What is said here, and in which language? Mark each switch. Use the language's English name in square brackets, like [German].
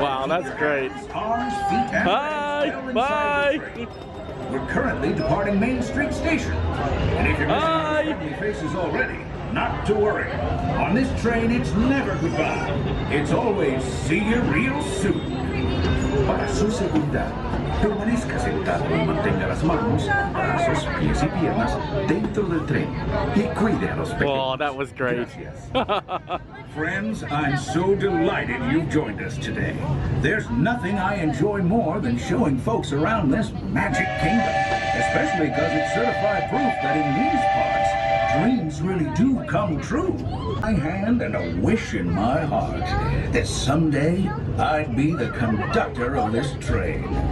[English] Wow, that's great. Arms, feet, and Bye. Bye. We're currently departing Main Street Station, and if you're missing our friendly faces already, not to worry. On this train, it's never goodbye. It's always see you real soon. [Spanish] Para su seguridad, permanezca sentado y mantenga las manos, brazos, pies y piernas dentro del tren y cuide a los pequeños. [English] Oh, that was great. Friends, I'm so delighted you've joined us today. There's nothing I enjoy more than showing folks around this Magic Kingdom, especially because it's certified proof that in these parts, dreams really do come true. My hand and a wish in my heart that someday I'd be the conductor of this train.